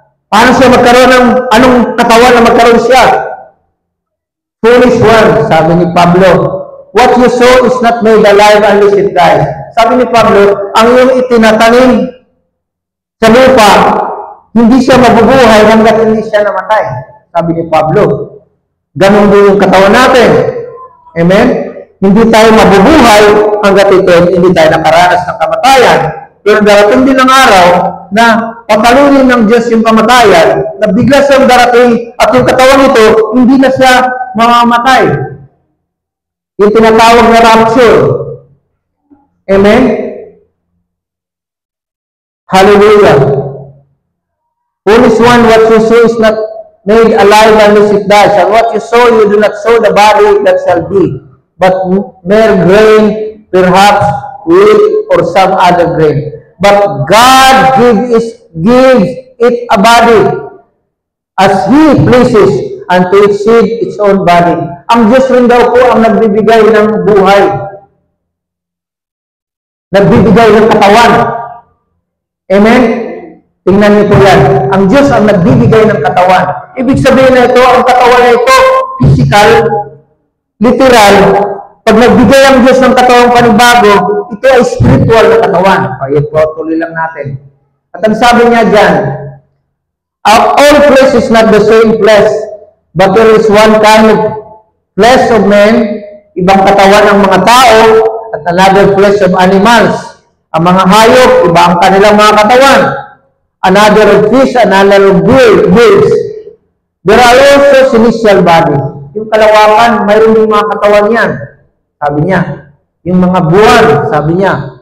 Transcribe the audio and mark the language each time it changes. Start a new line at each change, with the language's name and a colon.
Filipino: Paano siya magkaroon ng, anong katawan na magkaroon siya?
English: Foolish one,
Filipino: sabi ni Pablo.
English: What you sow is not made alive unless it dies.
Filipino: Sabi ni Pablo, ang iyong itinatanim sa lupa, hindi siya mabubuhay hanggat hindi siya namatay. Sabi ni Pablo. Ganun din yung katawan natin. Amen? Hindi tayo mabubuhay hanggat ito, hindi tayo nakaranas ng kamatayan. Pero darating din ang araw na patalunin ng Diyos yung kamatayan, na bigla siyang darating at yung katawan nito, hindi na siya mamamatay. Yung tinatawag na rapture. Amen? Hallelujah.
English: Foolish one, what you sow is not made alive unless it dies. And what you sow, you do not sow the body that shall be, but mere grain, perhaps wheat or some other grain. But God gives it a body as He pleases, and to its seed its own body.
Filipino: Ang Diyos rin daw po ang nagbibigay ng buhay. Nagbibigay ng katawan. Amen? Tingnan niyo po yan. Ang Diyos ang nagbibigay ng katawan. Ibig sabihin na ito, ang katawan na ito, physical, literal. Pag nagbigay ang Diyos ng katawang panibago, ito ay spiritual na katawan. Ayun po, tuloy lang natin. At ang sabi niya dyan,
English: all flesh is not the same flesh, but there is one kind of flesh of men,
Filipino: ibang katawan ng mga tao,
English: at another flesh of animals.
Filipino: Ang mga hayop, iba ang kanilang mga katawan.
English: Another of fish, another of birds. There are also celestial bodies.
Filipino: Yung kalawakan, mayroon yung mga katawan yan. Sabi niya. Yung mga buwan, sabi niya.